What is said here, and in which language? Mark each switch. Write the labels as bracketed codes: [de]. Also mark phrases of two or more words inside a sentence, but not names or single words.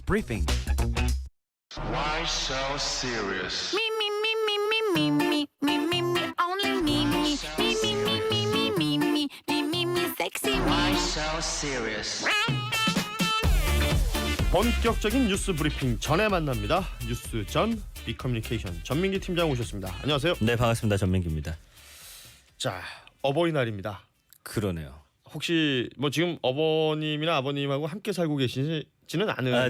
[en] briefing. Why so serious? Me, me, me, me, me, me, me, me, me, me, only me, me, me, me, me, me, me, me, me, me, me, me, sexy Why me. so serious? [ko] 본격적인 뉴스 브리핑 전에 만납니다. 뉴스 전 비커뮤니케이션 전민기 팀장 오셨습니다. 안녕하세요. 네, 반갑습니다. 전민기입니다. 자, 어버이날입니다. 그러네요. 혹시 뭐 지금 어머님이나 아버님하고 함께 살고 계시지는 않으니까